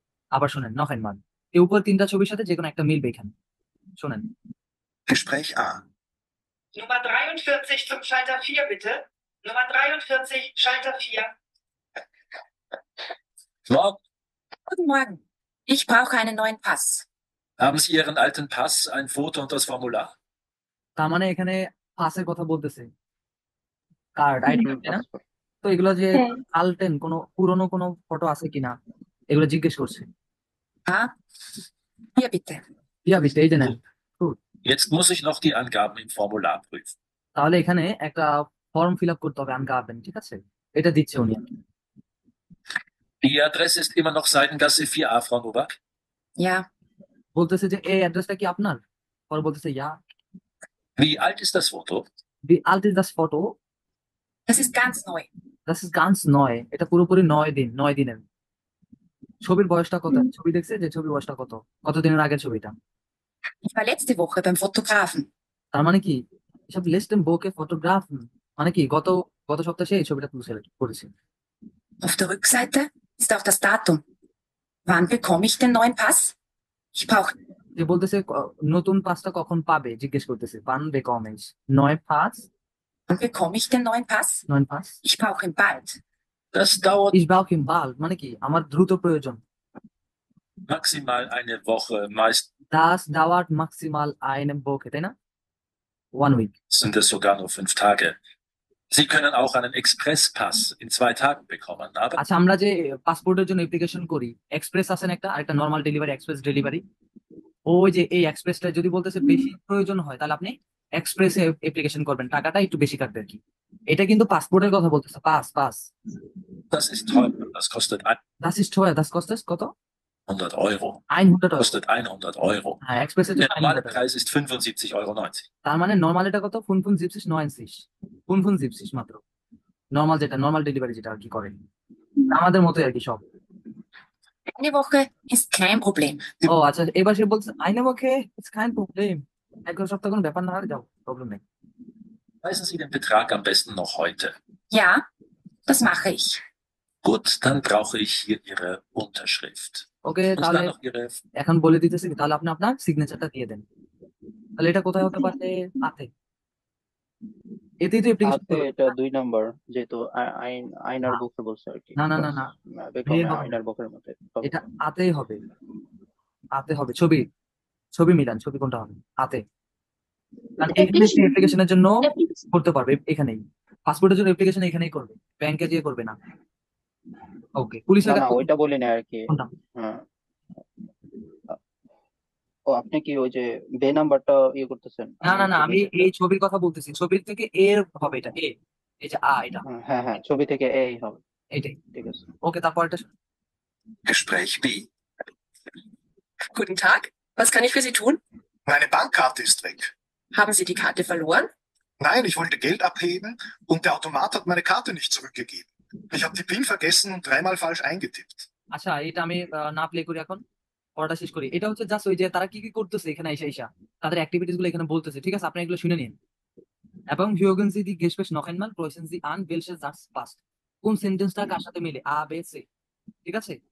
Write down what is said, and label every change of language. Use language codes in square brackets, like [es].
[bn] আবার শুনেন, [de] noch einmal. [bn] এই উপর 3টা ছবির সাথে যেকোনো একটা মিলবে এখানে। শুনেন। [de] Gespräch A. Nummer 43 zum Schalter 4, bitte. Nummer 43, Schalter 4. Morgen. Guten Morgen. Ich brauche einen neuen Pass. Haben Sie Ihren alten Pass, ein Foto und das Formular? [bn] তার মানে এখানে পাসের কথা বলতেছে। কার্ড, আইডি কার্ড, তাই না? পাসপোর্ট। তো এগুলো যে হ্যাঁ। আলটেন কোনো পুরনো কোনো ফটো আছে কিনা এগুলো জিজ্ঞেস করছে। [de] Ja. Hier bitte. [bn] ইয়া বিতে এই যে নেন। [de] Jetzt muss ich noch die Angaben im Formular prüfen. [bn] তাহলে এখানে একটা ফর্ম ফিল আপ করতে হবে, আনগাবেন, ঠিক আছে? এটা দিচ্ছে উনি। [de] Die Adresse ist immer noch Seidengasse 4a, Frau Nowak. Ja. [bn] বলতেছে যে এই অ্যাড্রেসটা কি আপনার? পরে বলতেছে ইয়া। [de] Wie alt ist das Foto? Wie alt ist das Foto? Das ist ganz neu. Das ist ganz neu. [bn] এটা পুরোপুরি 9 দিনের। ছবির বয়সটা কত? ছবি দেখছে যে ছবির বয়সটা কত? কত দিনের আগের ছবিটা? [de] Ich war letzte Woche beim Fotografen. [bn] তার মানে কি এসব লেস্টেন বউকে ফটোগ্রাফি মানে কি গত সপ্তাহে এই ছবিটা তুলছে করেছে। [de] Auf der Rückseite ist auch das Datum. Wann bekomme ich den neuen Pass? Ich brauche [bn] যে বলতেছে নতুন পাসটা কখন পাবে জিজ্ঞেস করতেছে। [de] wann bekomme ich neuen Pass? Wann bekomme ich den neuen Pass? neuen Pass? Ich brauche ihn bald. Das dauert ich brauche ihn bald [bn] মানে কি আমার দ্রুত প্রয়োজন। [de] maximal eine Woche, meist das dauert maximal eine Woche, [bn] তাই না? [en] 1 week. [de] sind es sogar nur 5 Tage. Sie können auch einen Expresspass in 2 Tagen bekommen, aber [bn] আচ্ছা, আমরা যে পাসপোর্টের জন্য অ্যাপ্লিকেশন করি, এক্সপ্রেস আছে না একটা, আরেকটা নরমাল ডেলিভারি, এক্সপ্রেস ডেলিভারি। ওই যে এই এক্সপ্রেসটা যদি বলতেছে বেশি প্রয়োজন হয় তাহলে আপনি এক্সপ্রেসে অ্যাপ্লিকেশন করবেন, টাকাটা একটু বেশি কাটবে আর কি। এটা কিন্তু পাসপোর্টের কথা বলতেছে, pass. [de] das ist teuer. Das kostet das ist teuer, das kostet [bn] কত? [de] 100 Euro. 100 Euro। Kostet 100 Euro. [bn] হ্যাঁ, এক্সপ্রেসের [de] Der [bn] জন্য [de] normale 100 Euro। Preis ist 75,90 Euro. [bn] তার মানে নরমাল এটা কত? 75,90 75 মাত্র। নরমাল যেটা নরমাল ডেলিভারি যেটা আর কি করে আমাদের মতোই আর কি সব। [de] Eine Woche ist kein Problem. [bn] ও আচ্ছা, এবার সে বলছে [de] eine Woche ist kein Problem। [bn] এক সপ্তাহ কোনো ব্যাপার না, আর যাও, প্রবলেম নেই। [de] Weisen Sie den Betrag am besten noch heute. Ja, das mache ich. Gut, dann brauche ich hier Ihre Unterschrift. [bn] Okay, [de] Und [bn] তাহলে [de] dann noch Ihre [bn] এখন বলে দিতেছি কি, তাহলে আপনি আপনার সিগনেচারটা দিয়ে দেন। তাহলে এটা কোথায় হতে পারে? আতে। এতেই তো অ্যাপ্লিকেশন হাতে এটা 2 নাম্বার, যেহেতু আইনার না। বুকে বলছে আর কি। না। বেকমে হবে না। আইনার বুকের মধ্যে হবে। এটা আতেই হবে, আতে হবে। ছবি মিলান, ছবি কোনটা হবে? আতে। কারণ এখানে সে অ্যাপ্লিকেশনের জন্য [en] application [bn] করতে পারবে এখানেই, পাসপোর্টের জন্য অ্যাপ্লিকেশন এখানেই করবে, ব্যাংকে গিয়ে করবে না। ওকে, পুলিশের না কাছে ওইটা বলি না আর কি। কোনটা? হ্যাঁ। ও আপনি কি ওই যে বে নাম্বারটা ইয়ে করতেছেন? না না না, হচ্ছে আমি নিচেরটা। এই ছবির কথা বলতেছি, ছবির থেকে এর হবে এটা এ, এই যে এটা হ্যাঁ হ্যাঁ, ছবি থেকে এই হবে। এইটাই। ঠিক আছে। ওকে, তারপর এটা [de] Gespräch B. Guten Tag, was kann ich für Sie tun? Meine Bankkarte ist weg. Haben Sie die Karte verloren? Nein, ich wollte Geld abheben und der Automat hat meine Karte nicht zurückgegeben. Ich habe die PIN vergessen und 3-mal falsch eingetippt. [bn] আচ্ছা, এটা আমি না play করি, এখন পড়াটা শেষ করি। এটা হচ্ছে জাস্ট ওই যে তারা কি কি করতেছে এখানে এসে তাদের অ্যাক্টিভিটিস গুলো এখানে বলতেছে, ঠিক আছে? আপনি এগুলো শুনে নিন। এবং হিউগেন সি দি গেসপেস নখ einmal ক্রয়েছেন সি আন [de] welche Satz passt, [bn] কোন সেন্টেন্সটা কার সাথে মিলে আ বে সি, ঠিক আছে?